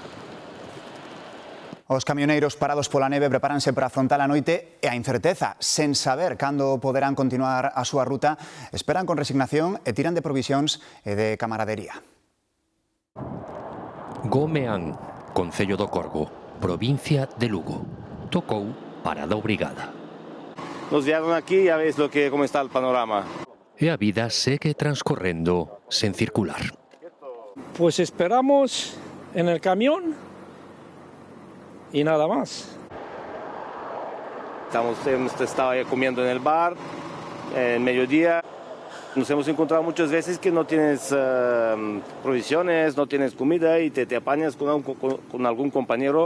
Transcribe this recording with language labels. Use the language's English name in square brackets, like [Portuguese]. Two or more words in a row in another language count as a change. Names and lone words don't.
[Galician] Os camioneiros parados pola neve prepáranse para afrontar a noite e a incerteza. Sen saber cando poderán continuar a súa ruta, esperan con resignación e tiran de provisións e de camaradería. Gomeán, Concello do Corgo, provincia de Lugo. Tocou parada obrigada. [Spanish] Nos llegaron aquí, ya ves cómo está el panorama. [Galician] E a vida segue transcorrendo sen circular. [Spanish] Pues esperamos en el camión y nada más. Hemos estado comiendo en el bar, en mediodía. Nos hemos encontrado muchas veces que no tienes provisiones, no tienes comida y te apañas con algún compañero.